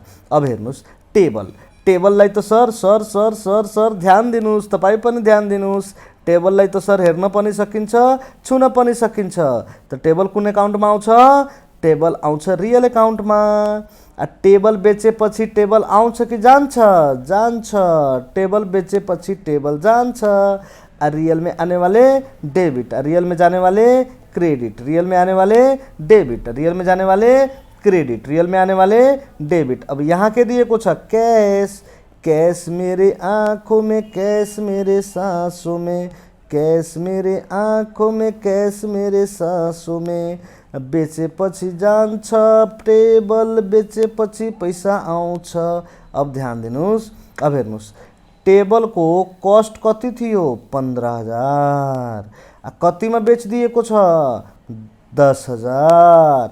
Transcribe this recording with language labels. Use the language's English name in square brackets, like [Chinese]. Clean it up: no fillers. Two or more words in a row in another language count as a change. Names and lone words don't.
[Nepali] अब हेर्नुहोस् टेबललाई त सर ध्यान दिनुहोस्, तपाईँ पनि ध्यान दिनुहोस्, टेबललाई त सर हेर्न पनि सकिन्छ छुन पनि सकिन्छ। त टेबल कुन एकाउन्टमा आउँछ, टेबल आउँछ रियल एकाउन्टमा। टेबल बेचेपछि टेबल आउँछ कि जान्छ, जान्छ, टेबल बेचेपछि टेबल जान्छ। [Hindi] रियल में आने वाले डेबिट, रियल में जाने वाले क्रेडिट, रियल में आने वाले डेबिट, रियल में जाने वाले क्रेडिट, रियल में आने वाले डेबिट। [Nepali] अब यहाँ के दिएको छ [Hindi] कैश, कैश मेरे आँखों में, कैश मेरे सांसों में, कैश मेरे आँखों में, कैश मेरे सांसों में। [Nepali] बेचेपछि जान्छ टेबल, बेचेपछि पैसा आउँछ। अब ध्यान दिनुहोस्, अब हेर्नुहोस् टेबलको कस्ट कति थियो 15,000, कतिमा बेचिदिएको छ 10,000।